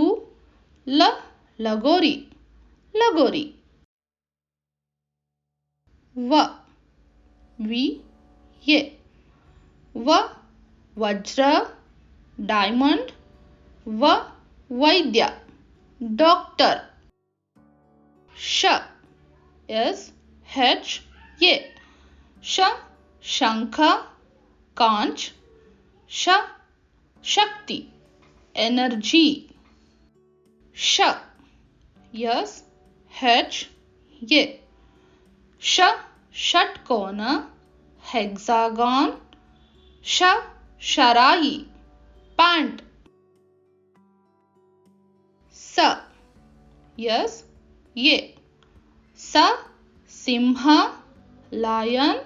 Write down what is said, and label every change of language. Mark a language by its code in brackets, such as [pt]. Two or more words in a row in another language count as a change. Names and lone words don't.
[kn] ಲ, ಲಗೋರಿ, ಲಗೋರಿ. [en] Va, V-A, va, vajra, diamond. Va, vaidya, doctor. Sha, S-H-A, sha, shankha, conch. Sha, shakti, energy. Sha, S-H-A, sha, [kn] ಷಟ್ಕೋನ, hexagon. ಶರಾಯಿ, ಪ್ಯಾಂಟ್. ಸ ಸಿಂಹ, ಲಯನ್.